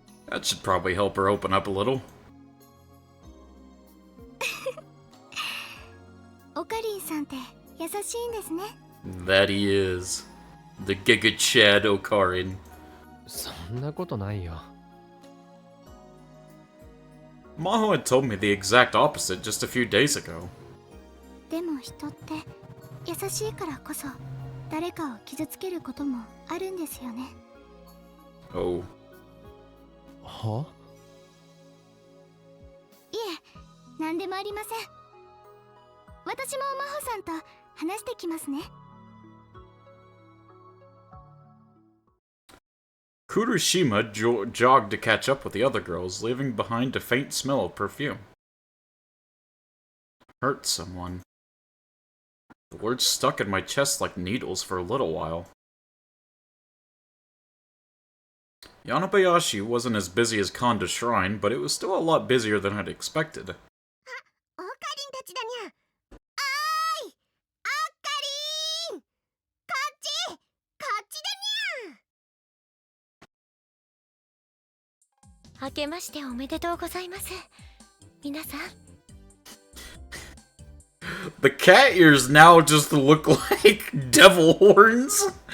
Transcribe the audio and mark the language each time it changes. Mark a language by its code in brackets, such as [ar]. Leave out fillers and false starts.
[en] That should probably help her open up a little. [ja] オカリンさんって優しいんですね。 [en] That he is. The Giga Chad Okarin. [ja] そんなことないよ。 [en] Maho had told me the exact opposite just a few days ago. [ja] でも人って優しいからこそ誰かを傷つけることもあるんですよね。 Oh. は? 何でもありません。私も真帆さんと話してきますね。 [en] Kurushima jogged to catch up with the other girls, leaving behind a faint smell of perfume. Hurt someone. The words stuck in my chest like needles for a little while. Yanabayashi wasn't as busy as Konda's shrine, but it was still a lot busier than I'd expected. [ja] オカリンたちだにゃ。あーい、オカリン、こっち、こっちだにゃ。明けましておめでとうございます。皆さん。 [en] The cat ears now just look like devil horns.